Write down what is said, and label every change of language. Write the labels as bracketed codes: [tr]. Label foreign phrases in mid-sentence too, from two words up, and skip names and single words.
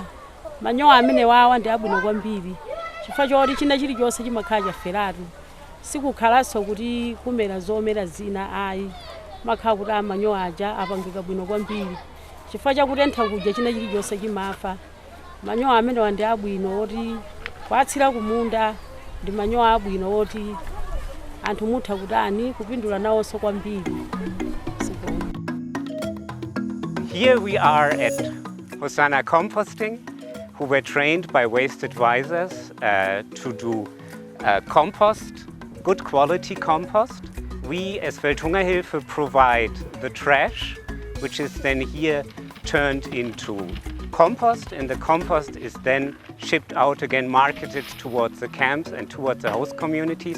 [ny] Manyowa amenewa ndi abwino kwambiri chifukwa choti china chilichonse chimakhala chaferatu, sikukhalanso kuti kumera zomera zina ayi, makhala kuti amanyowa aja apangika bwino kwambiri chifukwa chakutentha kudya china chilichonse chimafa. Manyowa amenewa ndi abwino oti kwatsira kumunda, ndi manyowa abwino oti anthu mutha kutani kupindula nawonso kwambiri. [en] Here we are at Hosanna Composting, who were trained by waste advisors to do compost, good quality compost. We as Welthungerhilfe provide the trash, which is then here turned into compost, and the compost is then shipped out again, marketed towards the camps and towards the host communities.